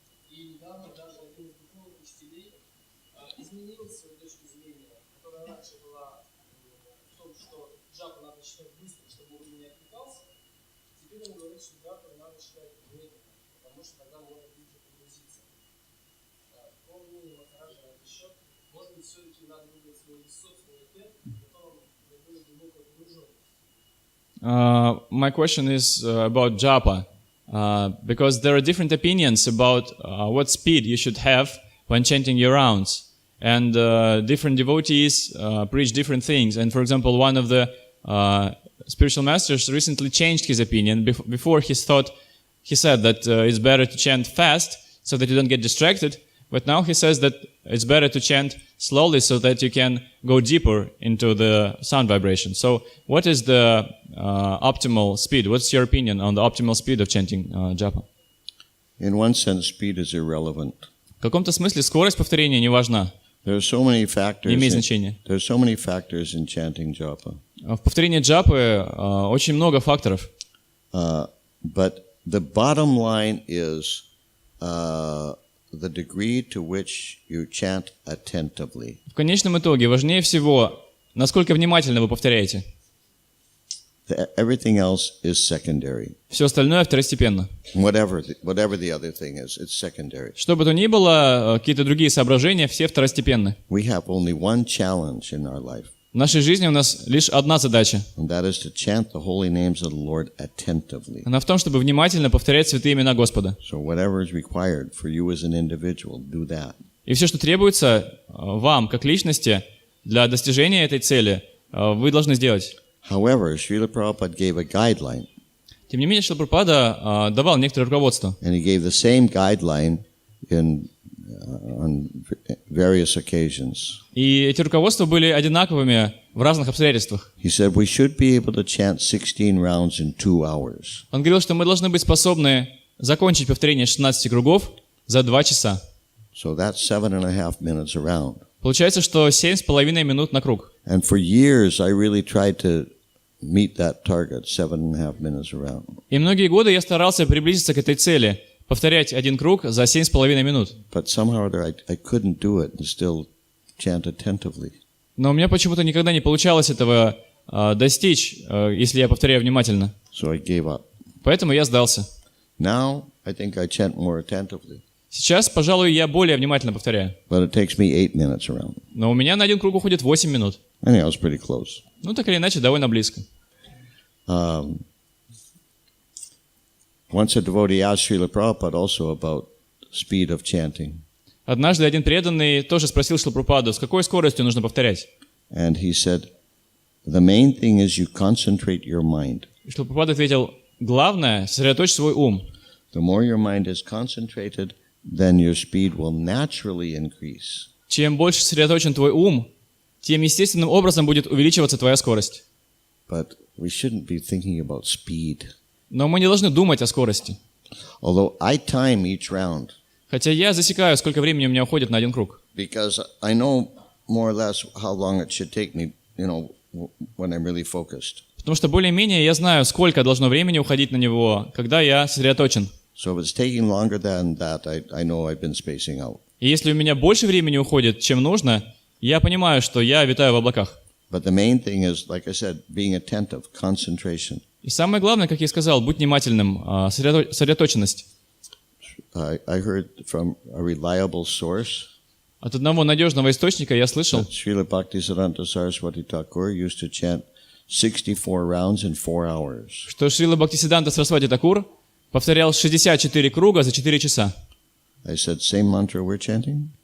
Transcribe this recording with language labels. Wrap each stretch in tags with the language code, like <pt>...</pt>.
<ru>И недавно даже один из духовных учителей изменил свою точку зрения, которая раньше была в том, что джапу надо читать быстро, чтобы он не отвлекался. Теперь он говорит, что джапу надо читать медленно, потому что тогда можно быстро погрузиться. По мнению Махараджа на этот счет, может быть, все-таки надо выбрать свой собственный темп, в котором мы были глубоко погружены.</ru> <en>My question is about japa. Because there are different opinions about what speed you should have when chanting your rounds. And different devotees preach different things. And for example, one of the spiritual masters recently changed his opinion. Before he said that it's better to chant fast so that you don't get distracted. But now he says that it's better to chant slowly so that you can go deeper into the sound vibration. So what is the optimal speed? What's your opinion on the optimal speed of chanting japa? In one sense, speed is irrelevant.</en> <ru>В каком-то смысле скорость повторения не важна.</ru> <en>There are so many factors.</en> <ru>Не имеет значения.</ru> <en>There are so many factors in chanting japa.</en> <ru>В повторении джапы очень много факторов.</ru> <en>But the bottom line is the degree to which you chant attentively.</en> <ru>В конечном итоге важнее всего, насколько внимательно вы повторяете.</ru> <en>Everything else is secondary.</en> <ru>Все остальное второстепенно.</ru> <en>Whatever the other thing is, it's secondary.</en> <ru>Что бы то ни было, какие-то другие соображения, все второстепенны.</ru> <en>We have only one challenge in our life.</en> <ru>В нашей жизни у нас лишь одна задача.</ru> <en>And that is to chant the holy names of the Lord attentively.</en> <ru>Она в том, чтобы внимательно повторять святые имена Господа.</ru> <en>So whatever is required for you as an individual, do that.</en> <ru>И все, что требуется вам, как личности, для достижения этой цели, вы должны сделать.</ru> <en>However, Srila Prabhupada gave a guideline.</en> <ru>Тем не менее, Шрила Прабхупада давал некоторое руководство.</ru> <en>And he gave the same guideline on various occasions.</en> <ru>И эти руководства были одинаковыми в разных обстоятельствах.</ru> <en>He said we should be able to chant 16 rounds in 2 hours.</en> <ru>Он говорил, что мы должны быть способны закончить повторение 16 кругов за 2 часа.</ru> <en>So that's 7.5 minutes a round.</en> <ru>Получается, что 7,5 минут на круг.</ru> <en>And for years I really tried to meet that target, 7.5 minutes around.</en> <ru>И многие годы я старался приблизиться к этой цели, повторять один круг за 7,5 минут.</ru> <en>But somehow or other, I couldn't do it and still chant attentively.</en> <ru>Но у меня почему-то никогда не получалось этого достичь, если я повторяю внимательно.</ru> <en>So I gave up.</en> <ru>Поэтому я сдался.</ru> <en>Now, I think I chant more attentively.</en> <ru>Сейчас, пожалуй, я более внимательно повторяю.</ru> <en>But it takes me 8 minutes around.</en> <ru>Но у меня на один круг уходит 8 минут.</ru> <en>I think I was pretty close.</en> <ru>Ну, так или иначе, довольно близко.</ru> <en>Once a devotee asked Srila Prabhupada also about speed of chanting.</en> <ru>Однажды один преданный тоже спросил Шрилу Прабхупаду, с какой скоростью нужно повторять.</ru> <en>And he said, the main thing is you concentrate your mind.</en> <ru>И Шрила Прабхупада ответил, главное, сосредоточь свой ум.</ru> <en>The more your mind is concentrated, then your speed will naturally increase.</en> <ru>Чем больше сосредоточен твой ум, тем естественным образом будет увеличиваться твоя скорость.</ru> <en>But we shouldn't be thinking about speed.</en> <ru>Но мы не должны думать о скорости.</ru> <en>Although I time each round.</en> <ru>Хотя я засекаю, сколько времени у меня уходит на один круг.</ru> <en>Because I know more or less how long it should take me, when I'm really focused.</en> <ru>Потому что более-менее я знаю, сколько должно времени уходить на него, когда я сосредоточен.</ru> <en>So if it's taking longer than that, I know I've been spacing out.</en> <ru>И если у меня больше времени уходит, чем нужно, я понимаю, что я витаю в облаках.</ru> <en>But the main thing is, like I said, being attentive, concentration.</en> <ru>И самое главное, как я и сказал, будь внимательным, сосредоточенность.</ru> <en>I heard from a reliable source</en> <ru>От одного надежного источника я слышал,</ru> <en>that Srila Bhaktisiddhanta Saraswati Thakur used to chant 64 rounds in 4 hours.</en> <ru>что Шрила Бхактисиддханта Сарасвати Такур повторял 64 круга за 4 часа.</ru> <en>I said, same mantra we're chanting?</en>